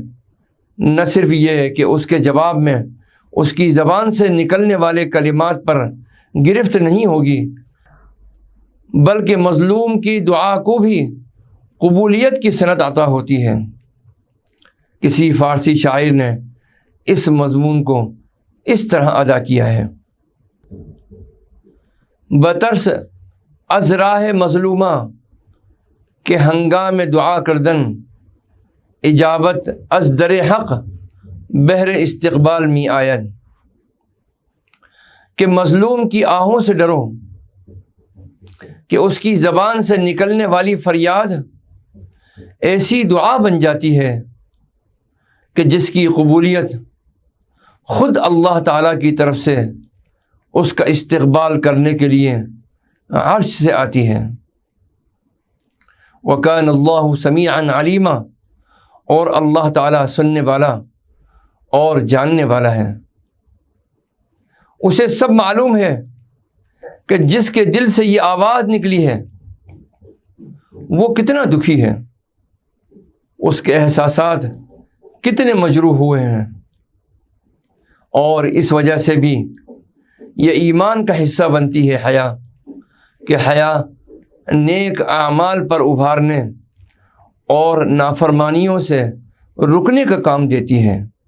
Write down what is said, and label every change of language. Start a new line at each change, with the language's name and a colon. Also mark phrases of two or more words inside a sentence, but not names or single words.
Urdu: نہ صرف یہ کہ اس کے جواب میں اس کی زبان سے نکلنے والے کلمات پر گرفت نہیں ہوگی، بلکہ مظلوم کی دعا کو بھی قبولیت کی سند عطا ہوتی ہے۔ کسی فارسی شاعر نے اس مضمون کو اس طرح ادا کیا ہے،
Persian: بترس از راہ مظلومہ کہ ہنگام دعا کردن، اجابت از در حق بہر استقبال می آید۔
Urdu: کہ مظلوم کی آہوں سے ڈرو کہ اس کی زبان سے نکلنے والی فریاد ایسی دعا بن جاتی ہے کہ جس کی قبولیت خود اللہ تعالیٰ کی طرف سے اس کا استقبال کرنے کے لیے عرش سے آتی ہے۔
Arabic: وَكَانَ اللَّهُ سَمِيعًا عَلِيمًا،
Urdu: اور اللہ تعالیٰ سننے والا اور جاننے والا ہے۔ اسے سب معلوم ہے کہ جس کے دل سے یہ آواز نکلی ہے وہ کتنا دکھی ہے، اس کے احساسات کتنے مجروح ہوئے ہیں، اور اس وجہ سے بھی یہ ایمان کا حصہ بنتی ہے حیا، کہ حیا نیک اعمال پر ابھارنے اور نافرمانیوں سے رکنے کا کام دیتی ہے۔